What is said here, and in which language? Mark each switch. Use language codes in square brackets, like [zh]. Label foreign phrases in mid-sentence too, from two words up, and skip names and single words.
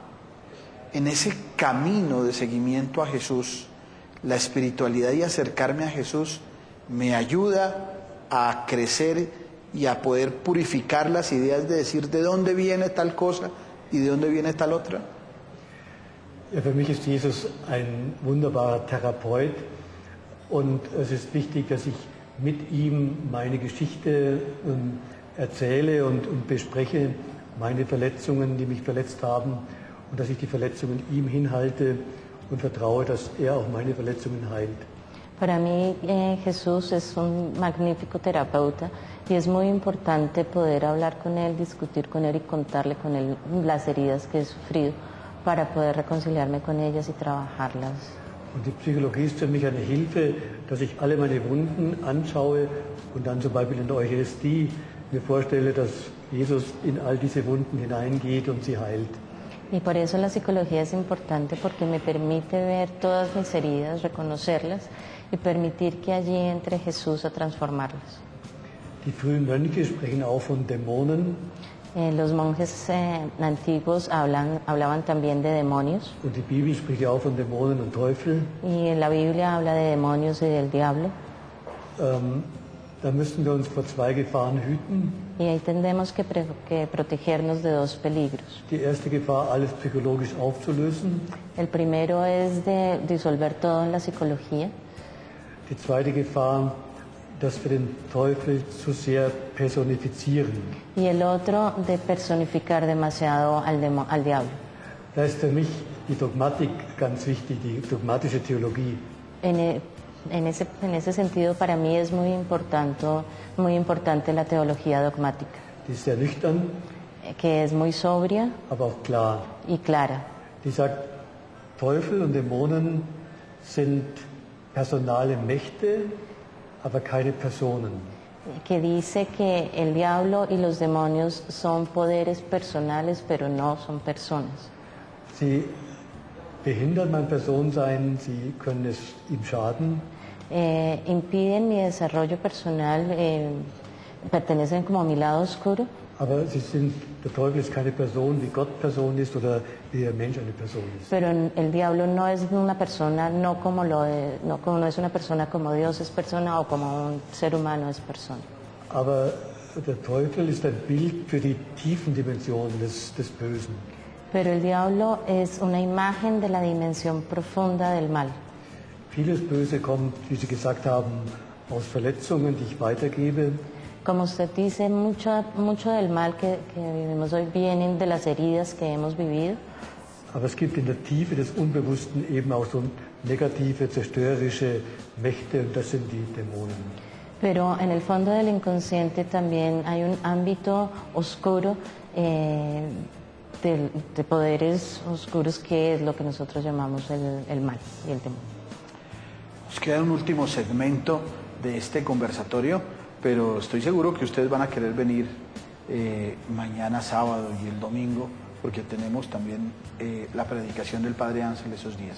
[es] En ese camino de seguimiento a Jesús, la espiritualidad y acercarme a Jesús me ayuda a crecer y a poder purificar las ideas de decir de dónde viene tal cosa y de dónde viene tal otra. [de] Ja, für mich ist Jesus ein wunderbarer Therapeut und es ist wichtig, dass ich mit ihm meine Geschichte erzähle und bespreche, meine Verletzungen, die mich verletzt haben, und dass ich die Verletzungen ihm hinhalte und vertraue, dass er auch meine Verletzungen heilt. [es] Para mí Jesús es un magnífico terapeuta y es muy importante poder hablar con él, discutir con él y contarle con él las heridas que he sufrido para poder reconciliarme con ellas y trabajarlas. [de] Und die Psychologie ist für mich eine Hilfe, dass ich alle meine Wunden anschaue und dann zum Beispiel in der Eucharistie mir vorstelle, dass Jesus in all diese Wunden hineingeht und sie heilt. [es] Y por eso la psicología es importante, porque me permite ver todas mis heridas, reconocerlas y permitir que allí entre Jesús a transformarlas. [de] Die frühen Mönche sprechen auch von Dämonen. [es] Los monjes antiguos hablaban también de demonios. [de] Und die Bibel spricht ja auch von Dämonen und Teufel. [es] Y la Biblia habla de demonios y del diablo. [de] Da müssen wir uns vor zwei Gefahren hüten. [es] Y ahí tendremos que protegernos de dos peligros. [de] Die erste Gefahr, alles psychologisch aufzulösen. [es] El primero es de disolver todo en la psicología. [de] Die zweite Gefahr, dass wir den Teufel zu sehr personifizieren. [es] Y el otro de personificar demasiado al diablo. [de] Da ist für mich die Dogmatik ganz wichtig, die dogmatische Theologie. [es] En ese sentido, para mí es muy importante la teología dogmática. [de] Die ist sehr nüchtern, [es] que es muy sobria, [de] aber auch klar. [es] Y clara. [de] Die sagt, Teufel und Dämonen sind personale Mächte, aber keine Personen. [es] Que dice que el diablo y los demonios son poderes personales, pero no son personas. [de] Sie behindern mein Personensein, sie können es ihm schaden. [es] Impiden mi desarrollo personal, pertenecen como a mi lado oscuro, [de] aber der Teufel ist keine Person, wie Gott Person ist oder wie der Mensch eine Person ist. [es] pero el diablo no es una persona, no es una persona como Dios es persona o como un ser humano es persona. [de] Aber der Teufel ist ein Bild für die tiefen Dimensionen des Bösen. [es] Pero el diablo es una imagen de la dimensión profunda del mal. [de] Vieles Böse kommt, wie Sie gesagt haben, aus Verletzungen, die ich weitergebe. [es] Como usted dice, mucho del mal que vivimos hoy vienen de las heridas que hemos vivido. [de] Aber es gibt in der Tiefe des Unbewussten eben auch so negative, zerstörerische Mächte und das sind die Dämonen. [es] Pero en el fondo del inconsciente también hay un ámbito oscuro de poderes oscuros que es lo que nosotros llamamos el mal y el demonio. Nos queda un último segmento de este conversatorio, pero estoy seguro que ustedes van a querer venir mañana sábado y el domingo, porque tenemos también la predicación del Padre Ángel esos días.